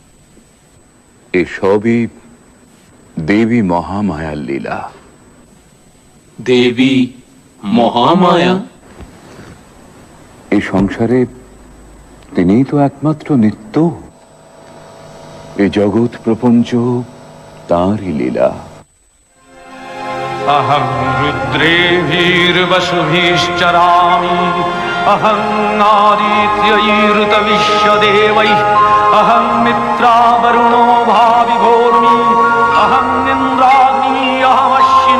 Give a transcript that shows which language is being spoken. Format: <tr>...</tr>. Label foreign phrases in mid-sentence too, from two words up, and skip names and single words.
<bn>এসবই দেবী মহামায়ার লীলা। দেবী মহামায়া? এই সংসারে তিনিই তো একমাত্র নিত্য। এই জগৎ প্রপঞ্চ তাঁরই লীলা।</bn> <sa>अहं रुद्रेभिर्वसुभिश्चरामि अहं नादित्यैरुतविश्वदेवैः अहं मित्रावरुणो भाविभोर्मि अहं इन्द्राग्नी अहमश्विनो</sa>